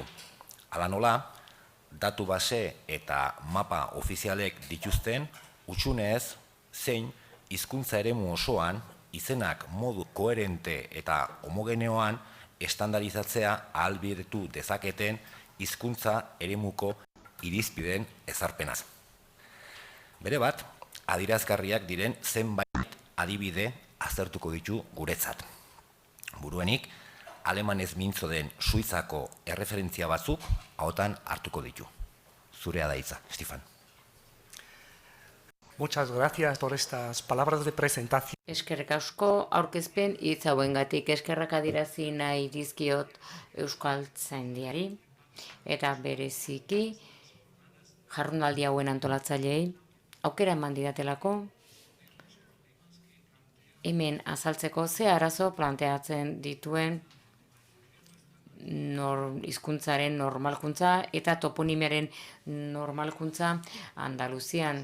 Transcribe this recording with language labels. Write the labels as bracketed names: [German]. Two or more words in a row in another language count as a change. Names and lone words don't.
[Basque] Hala nola, datu base eta mapa ofizialek dituzten hutsunez zein hizkuntza eremu osoan izenak modu koherente eta homogeneoan estandarizatzea ahalbidetu dezaketen hizkuntza eremuko irizpideen ezarpenaz. Bere bat, adierazgarriak diren zenbait adibide aztertuko ditu guretzat. Buruenik, alemanez mintzo den Suizako erreferentzia batzuk ahotan hartuko ditu. Zurea da hitza, Stefan. [Spanish] Muchas gracias por estas palabras de presentación. [Basque] Eskerrik asko aurkezpen hitz hauengatik eskerrak adierazi nahi dizkiot Euskaltzaindiari eta bereziki jardunaldi hauen antolatzaileei aukera eman didatelako hemen azaltzeko ze arazo planteatzen dituen hizkuntzaren normalkuntza eta toponimiaren normalkuntza Andaluzian.